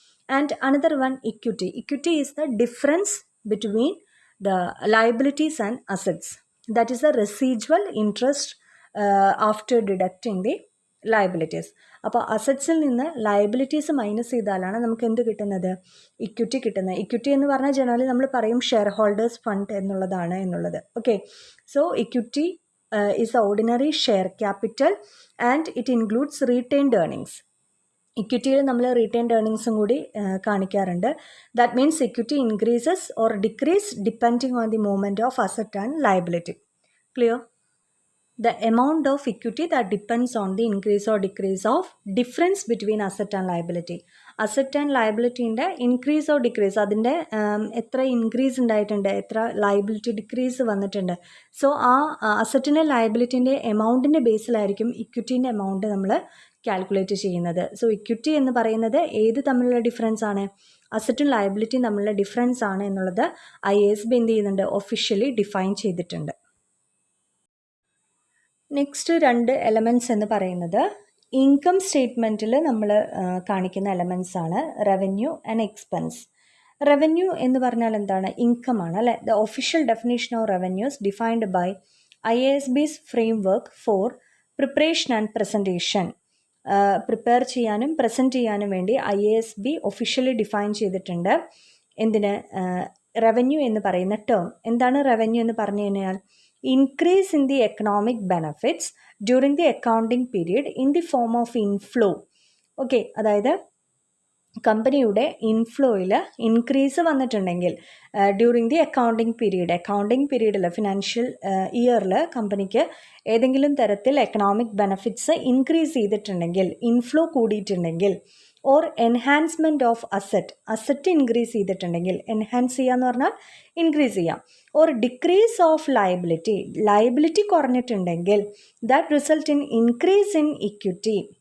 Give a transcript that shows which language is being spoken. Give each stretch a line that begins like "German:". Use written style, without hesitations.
English: And another one equity. Equity is the difference between the liabilities and assets, that is the residual interest after deducting the liabilities.
Malayalam: അപ്പോൾ അസറ്റ്സിൽ നിന്ന് liabilities minus ചെയ്താലാണ് നമുക്ക് എന്ത് കിട്ടുന്നത്? Equity കിട്ടുന്നത്. Equity എന്ന് പറഞ്ഞാൽ ജനറലി നമ്മൾ പറയും ഷെയർ ഹോൾഡേഴ്സ് ഫണ്ട് എന്നുള്ളതാണ് എന്നുള്ളത്.
English: Okay, so equity is the ordinary share capital and it includes retained earnings.
Malayalam: ഇക്വിറ്റിയിൽ നമ്മൾ റീറ്റെയിൻഡ് ഏർണിങ്സും കൂടി കാണിക്കാറുണ്ട്.
English: That means equity increases or decrease depending on the movement of asset and liability. Clear? The amount of equity that depends on the increase or decrease of difference between asset and liability.
Malayalam: Asset and ലയബിലിറ്റീൻ്റെ increase or decrease, അതിൻ്റെ എത്ര increase ഉണ്ടായിട്ടുണ്ട്, എത്ര liability decrease വന്നിട്ടുണ്ട്. So ആ അസറ്റിൻ്റെ ലയബിലിറ്റീൻ്റെ എമൗണ്ടിൻ്റെ ബേസിലായിരിക്കും ഇക്വിറ്റീൻ്റെ amount നമ്മൾ calculate ചെയ്യുന്നത്. So equity എന്ന് പറയുന്നത് ഏത് തമ്മിലുള്ള ഡിഫറൻസ് ആണ്? അസറ്റും ലയബിലിറ്റിയും തമ്മിലുള്ള ഡിഫറൻസ് ആണ് എന്നുള്ളത് IASB എന്ത് ചെയ്യുന്നുണ്ട്? ഒഫീഷ്യലി ഡിഫൈൻ ചെയ്തിട്ടുണ്ട്. നെക്സ്റ്റ് 2 എലമെൻറ്റ്സ് എന്ന് പറയുന്നത് ഇൻകം സ്റ്റേറ്റ്മെൻറ്റിൽ നമ്മൾ കാണിക്കുന്ന എലമെൻറ്റ്സ് ആണ് റവന്യൂ ആൻഡ് എക്സ്പെൻസ്. റവന്യൂ എന്ന് പറഞ്ഞാൽ എന്താണ്? ഇൻകം ആണ് അല്ലേ.
English: The official definition of revenues defined by IASB's framework for preparation and presentation.
Malayalam: Prepare ചെയ്യാനും പ്രസൻറ്റ് ചെയ്യാനും വേണ്ടി IASB ഒഫീഷ്യലി ഡിഫൈൻ ചെയ്തിട്ടുണ്ട്. എന്തിന്? റവന്യൂ എന്ന് പറയുന്ന ടേം. എന്താണ് റവന്യൂ എന്ന് പറഞ്ഞു കഴിഞ്ഞാൽ
English: increase in the economic benefits during the accounting period in the form of inflow.
Malayalam: Okay, അതായത് കമ്പനിയുടെ ഇൻഫ്ലോയിൽ ഇൻക്രീസ് വന്നിട്ടുണ്ടെങ്കിൽ ഡ്യൂറിങ് ദി അക്കൗണ്ടിങ് പീരീഡിൽ ഫിനാൻഷ്യൽ ഇയറിൽ കമ്പനിക്ക് ഏതെങ്കിലും തരത്തിൽ എക്കണോമിക് ബെനഫിറ്റ്സ് ഇൻക്രീസ് ചെയ്തിട്ടുണ്ടെങ്കിൽ, inflow കൂടിയിട്ടുണ്ടെങ്കിൽ, or enhancement of asset increase ചെയ്തിട്ടുണ്ടെങ്കിൽ, എൻഹാൻസ് ചെയ്യുക എന്ന് പറഞ്ഞാൽ ഇൻക്രീസ് ചെയ്യാം, or decrease of liability കുറഞ്ഞിട്ടുണ്ടെങ്കിൽ
English: That result in increase in equity.